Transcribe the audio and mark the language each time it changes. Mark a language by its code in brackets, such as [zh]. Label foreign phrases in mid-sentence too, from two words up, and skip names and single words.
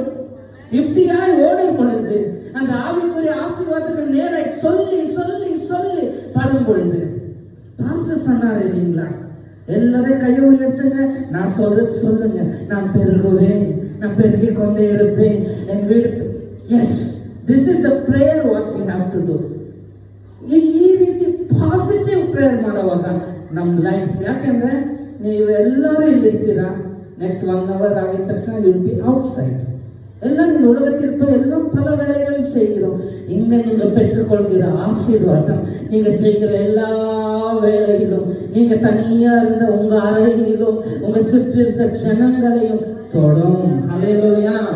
[ta] இப்படியாய் ஓடும் பொழுது அந்த ஆவிக்குரிய ஆசீர்வாதத்துக்கு நேர சொல்லி சொல்லி சொல்லி படும் பொழுது பாஸ்டர் சொன்னார் இல்லைங்களா, எல்லாரும் கையை உயர்த்துங்க, நான் சொல்றது சொல்லுங்க, நான் பெருகுவேன், நான் பெருகி கொண்டே இருப்பேன், என் வீடு. [en] Yes, this is the prayer what we have to do. [kn] ಈ ರೀತಿ [en] positive prayer [kn] ಮಾಡುವಾಗ ನಮ್ಮ ಲೈಫ್, ಯಾಕೆಂದ್ರೆ ನೀವು ಎಲ್ಲರೂ ಇಲ್ಲಿರ್ತೀರಾ, [en] next 1 hour [kn] ಆಗಿದ ತಕ್ಷಣ [en] you will be outside. [ta] எல்லாம் இந்த உலகத்திற்கு எல்லாம் பல வேலைகள் செய்கிறோம். இங்க நீங்க பெற்றுக்கொள்கிற ஆசீர்வாதம், நீங்க செய்கிற எல்லா வேலையிலும், நீங்க தனியா இருந்த உங்க அறையிலும் உங்க சுற்றி இருந்த ஜனங்களையும் தொடும். ஹல்லேலூயா.